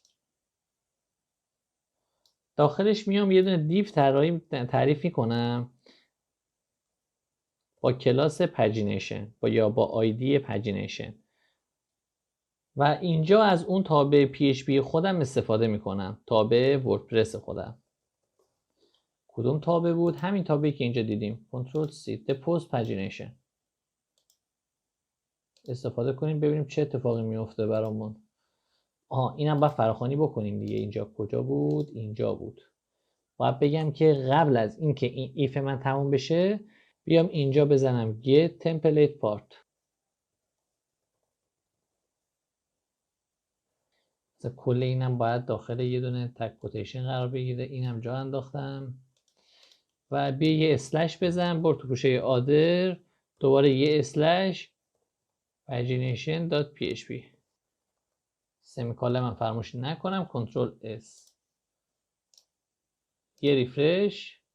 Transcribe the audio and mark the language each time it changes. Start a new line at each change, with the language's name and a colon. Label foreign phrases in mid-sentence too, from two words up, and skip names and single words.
Persian: داخلش میام یه دونه دیو تعریف میکنم با کلاس pagination یا با آیدی pagination و اینجا از اون تابع PHP خودم استفاده میکنم، تابع وردپرس خودم. کدوم تابع بود؟ همین تابعی که اینجا دیدیم، کنترل C
English: the post pagination
Persian: استفاده کنیم ببینیم چه اتفاقی میفته برامون. اینم باید فراخوانی بکنیم دیگه. اینجا کجا بود؟ اینجا بود. باید بگم که قبل از اینکه این ایف من تموم بشه بیام اینجا بزنم
English: get template part.
Persian: کل اینم باید داخل یه دونه تگ کوتیشن قرار بگیره. اینم جا انداختم و بیا یه اسلش بزن، برو تو پوشه آدر، دوباره یه اسلش pagination.php سمیکالن من فراموش نکنم، کنترل S، یه ریفرش.